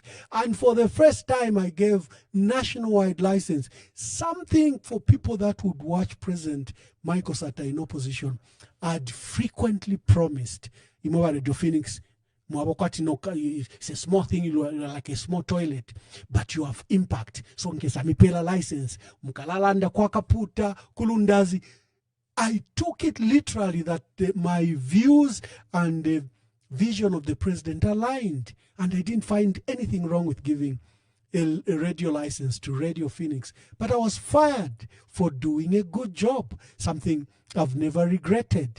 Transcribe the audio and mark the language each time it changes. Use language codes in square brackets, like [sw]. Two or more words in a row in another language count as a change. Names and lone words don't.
[en] And for the first time, I gave nationwide license, something for people that would watch President Michael Sata in opposition. I'd frequently promised, Radio Phoenix, it's a small thing, like a small toilet, but you have impact. So in case I pela license, [bem] mukalalanda kwa kaputa, kulundazi. [en] I took it literally that my views and the vision of the president aligned, and I didn't find anything wrong with giving a radio license to Radio Phoenix. But I was fired for doing a good job, something I've never regretted.